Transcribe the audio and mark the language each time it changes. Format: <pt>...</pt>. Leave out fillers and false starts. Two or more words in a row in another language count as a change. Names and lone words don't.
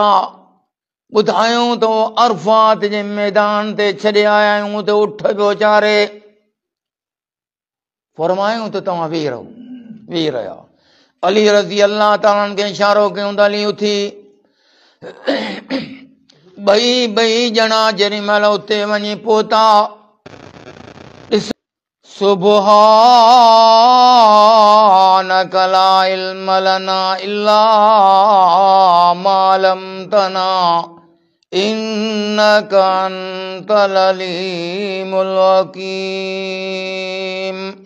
<sd>ॿुधायूं तो अरफात जे मैदान ते छॾे आया आहियूं त उठ पियो चारे। फरमायूं त तव्हां वेही रहो, वेही रहिया। अली</sd> <ar>رضي الله تعالى</ar> <sd>खे इशारो कयूं त अली उथी ॿई ॼणा जेॾी महिल उते वञी पहुता,</sd> <ar>سبحانك لا علم لنا إلا ما علمتنا إنك أنت العليم الحكيم.</ar>